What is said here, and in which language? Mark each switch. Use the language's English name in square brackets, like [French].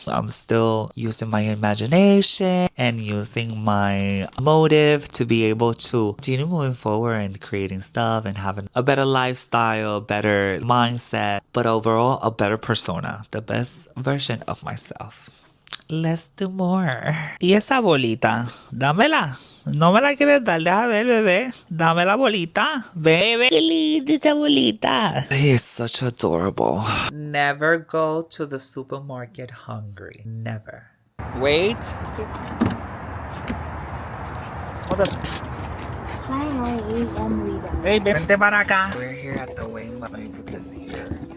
[English] I'm still using my imagination and using my motive to be able to continue moving forward and creating stuff and having a better lifestyle, better mindset, but overall a better persona, the best version of myself. Let's do more. [Spanish] ¿Y esa bolita? Dámela. No me la quieres dar, deja ver, bebé. Dame la bolita. Bebé, qué linda esta bolita. [English] He is such adorable. Never go to the supermarket hungry. Never. Wait. Hold up. Hi, how are you? I'm Rita. Hey, [Spanish] vente para acá. [English] We're here at the wing. Let me put this here.